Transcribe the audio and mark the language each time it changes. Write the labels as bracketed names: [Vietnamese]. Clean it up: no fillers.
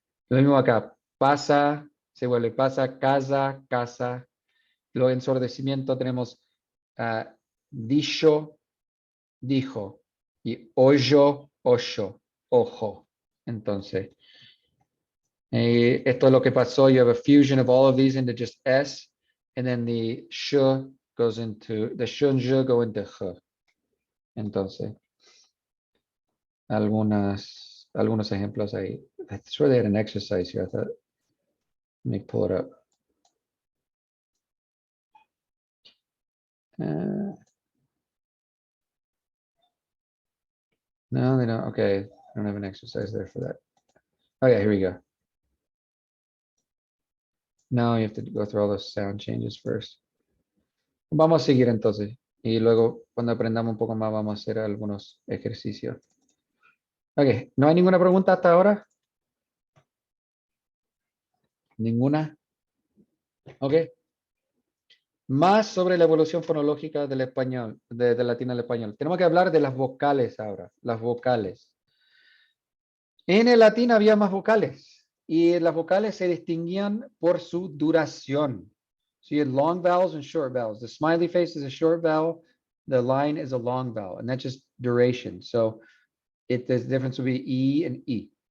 [Spanish] Lo mismo acá, pasa, se vuelve pasa, casa, casa. Lo ensordecimiento tenemos dicho, dijo, y hoyo, ojo, ojo. Entonces, esto es lo que pasó. [English] You have a fusion of all of these into just S, and then the sh goes into, the sh and j go into j. [Spanish] Entonces, algunos ejemplos ahí. [English] I swear they had an exercise here. I thought, let me pull it up. No, they don't. Okay, I don't have an exercise there for that. Oh yeah, here we go. No, you have to go through all those sound changes first. [Spanish] Vamos a seguir entonces. Y luego, cuando aprendamos un poco más, vamos a hacer algunos ejercicios. Ok, ¿no hay ninguna pregunta hasta ahora? ¿Ninguna? Ok. Más sobre la evolución fonológica del español, del latín al español. Tenemos que hablar de las vocales ahora, las vocales. En el latín había más vocales y las vocales se distinguían por su duración. [English] So you had long vowels and short vowels. The smiley face is a short vowel. The line is a long vowel, and that's just duration. So the difference would be E and E.